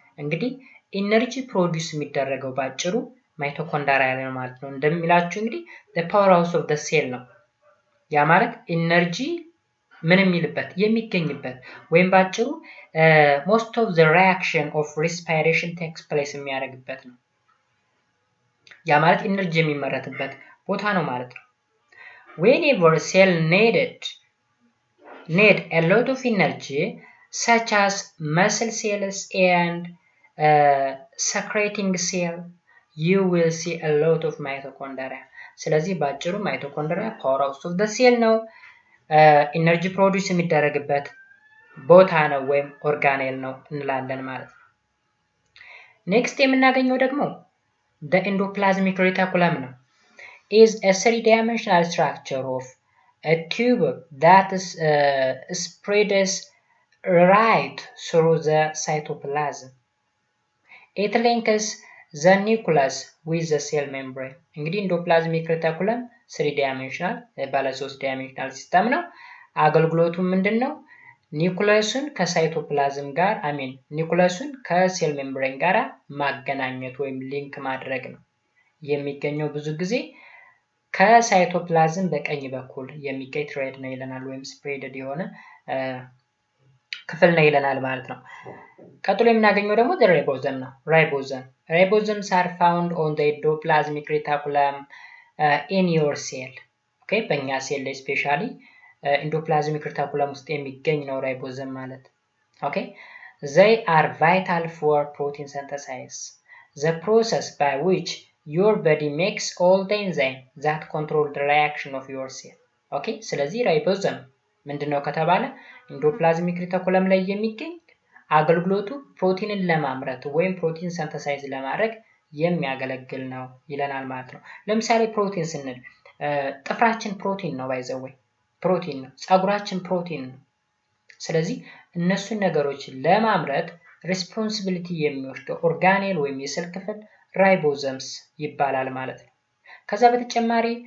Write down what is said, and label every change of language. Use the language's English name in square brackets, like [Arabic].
[Amharic] እንግዲህ ኢነርጂ ፕሮዲዩስ የሚደረገው ባጭሩ ማይቶኮንድሪያ ነው ማለት ነው። እንደሚላችሁ እንግዲህ [English] the powerhouse of the cell [Amharic] ነው። ያ ማለት ኢነርጂ ምን የሚልበት የሚገኝበት ወይም ባጭሩ [English] most of the reaction of respiration takes place [Amharic] የሚያደርግበት ነው። ያ ማለት ኢነርጂ የሚመረትበት ቦታ ነው ማለት ነው። [English] Whenever cell need a lot of energy, such as muscle cells and secreting cell, you will see a lot of mitochondria. [Amharic] ስለዚህ ባጭሩ ማይቶኮንድሪያ ፓወር ሃውስ ኦፍ ዘ ሴል ነው። ኢነርጂ ፕሮዲዩስ የሚደረግበት ቦታ ነው ወይም ኦርጋኔል ነው እንላለን ማለት ነው። ኔክስት የምናገኘው ደግሞ the endoplasmic reticulum ነው. [English] is a three-dimensional structure of a tube that spreads right through the cytoplasm. It links the nucleus with the cell membrane. [Amharic] እንግዲህ endoplasmic reticulum 3-dimensional ባለ 3-dimensional ሲስተም ነው። አገልግሎቱ ምንድነው? ኒውክለሱን ከሳይቶፕላዝም ጋር ኒውክለሱን ከሴል ሜምብሬን ጋር ማገናኘት ወይም ሊንክ ማድረግ ነው። የሚገኘው ብዙ ጊዜ ከሳይቶፕላዝም በቀኝ በኩል የሚገኝ ትሬድ ነው ይለናል ወይም ስፕሬድድ የሆነ ክፍል ነው ይለናል ማለት ነው። ቀጥሎ የምናገኘው ደግሞ ራይቦዘም ነው። [English] Ribosomes are found on the endoplasmic reticulum in your cell. [Amharic] ኦኬ በእኛ ሴል ላይ ስፔሻሊ endoplasmic reticulum ውስጥ የሚገኝ ነው ራይቦዘም ማለት። ኦኬ [English] they are vital for protein synthesis, the process by which your body makes all the enzyme that control the reaction of your cell. [Amharic] ኦኬ ስለዚህ ራይቦዘም ምንድነው ከተባለ endoplasmic reticulum ላይ የሚገኝ አገልግሎቱ ፕሮቲንን ለማምረት ወይም ፕሮቲን ሲንተሳይዝ ለማድረግ የሚያገለግል ነው ይለናል ማለት ነው። ለምሳሌ ፕሮቲን ስንል ጥፍራችን ፕሮቲን ነው ባይዘወይ ፕሮቲን ነው፣ ፀጉራችን ፕሮቲን ነው። ስለዚህ እነሱን ነገሮች ለማምረት ሪስፖንሲቢሊቲ የሚወስደው ኦርጋኔል ወይም የሴል ክፍል ራይቦዘምስ ይባላል ማለት ነው። ከዛ በተጨማሪ